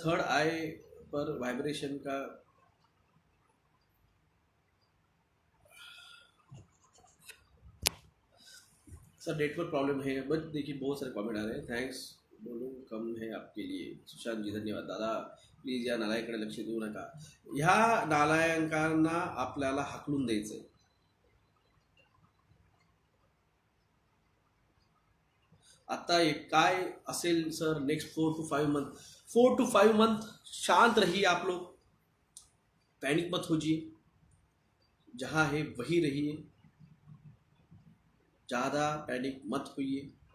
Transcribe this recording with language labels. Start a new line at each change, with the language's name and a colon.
Hindi: Third आई पर vibration का sir network problem है, बट देखिए बहुत सारे कमेंट आ रहे हैं। थँक्स बोलून कम है आपके लिए सुशांत जी, धन्यवाद दादा।
Marathi: प्लीज या नालायकडे लक्ष देऊ नका। ह्या नालायकांना आपल्याला हाकलून द्यायचंय। आता काय असेल sir
Hindi: next 4 to 5 month, 4 to 5 month शांत रहिए आप लोग, पैनिक मत होजिए, जहाँ है वही रहिए, ज़्यादा पैनिक मत होइए।